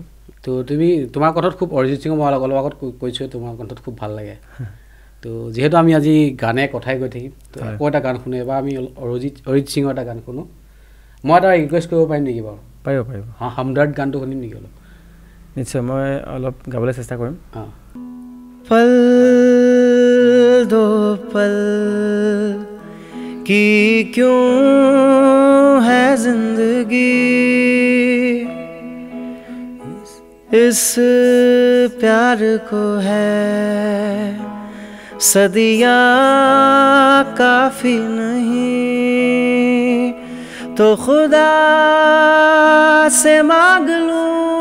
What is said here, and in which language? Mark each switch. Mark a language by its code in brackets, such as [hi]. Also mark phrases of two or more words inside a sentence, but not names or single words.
[as] তো তুমি তোমাৰ কথাত খুব অৰিজিৎ সিঙৰ মই অলপ আগত কৈছোঁ তোমাৰ কণ্ঠত খুব ভাল লাগে তো যিহেতু আমি আজি গানে কথাই গৈ থাকিম তো আকৌ এটা গান শুনো এবাৰ আমি অৰিজিৎ সিঙৰ এটা গান শুনো মই এটা ৰিকুৱেষ্ট কৰিব পাৰিম নেকি বাৰু পাৰিব হামদৰ্দ গানটো শুনিম নেকি অলপ নিশ্চয় মই অলপ গাবলৈ চেষ্টা কৰিম [hi] पल दो पल की क्यों है जिंदगी इस प्यार को है सदियाँ काफी नहीं तो खुदा से मांग लूं